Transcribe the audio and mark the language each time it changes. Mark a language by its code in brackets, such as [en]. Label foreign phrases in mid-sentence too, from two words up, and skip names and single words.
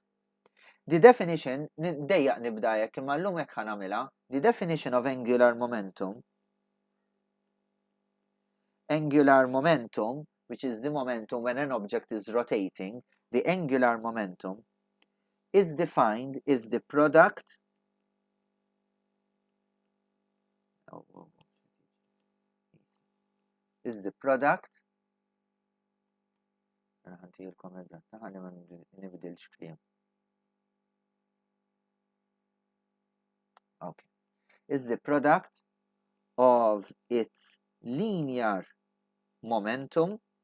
[en] The definition, [mt] dejjaq nibda jekk imma llum hekk ħanamilha, [en] the definition of angular momentum, which is the momentum when an object is rotating, the angular momentum is defined as the product is the product of its linear momentum